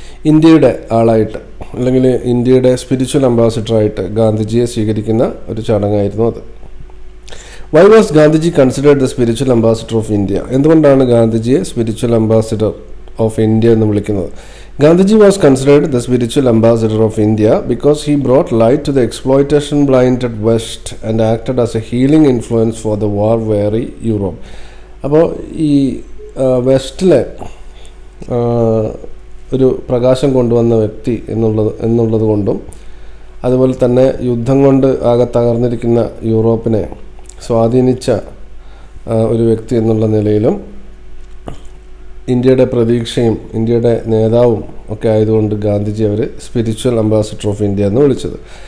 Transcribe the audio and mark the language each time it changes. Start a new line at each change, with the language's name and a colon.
Malayalam: ഇന്ത്യയുടെ ആളായിട്ട് അല്ലെങ്കിൽ ഇന്ത്യയുടെ സ്പിരിച്വൽ അംബാസിഡറായിട്ട് ഗാന്ധിജിയെ സ്വീകരിക്കുന്ന ഒരു ചടങ്ങായിരുന്നു അത്.
English: Why was Gandhiji considered the spiritual ambassador of India?
Malayalam: എന്തുകൊണ്ടാണ് ഗാന്ധിജിയെ സ്പിരിച്വൽ അംബാസിഡർ ഓഫ് ഇന്ത്യ എന്ന് വിളിക്കുന്നത്?
English: Gandhiji was considered the spiritual ambassador of India because he brought light to the exploitation-blinded West and acted as a healing influence for the war-weary Europe.
Malayalam: അപ്പോൾ ഈ വെസ്റ്റിലെ ഒരു പ്രകാശം കൊണ്ടുവന്ന വ്യക്തി എന്നുള്ളത് കൊണ്ടും അതുപോലെ തന്നെ യുദ്ധം കൊണ്ട് ആകെ തകർന്നിരിക്കുന്ന യൂറോപ്പിനെ സ്വാധീനിച്ച ഒരു വ്യക്തി എന്നുള്ള നിലയിലും ഇന്ത്യയുടെ പ്രതീക്ഷയും ഇന്ത്യയുടെ നേതാവും ഒക്കെ ആയതുകൊണ്ട് ഗാന്ധിജി അവർ സ്പിരിച്വൽ അംബാസിഡർ ഓഫ് ഇന്ത്യ എന്ന് വിളിച്ചത്.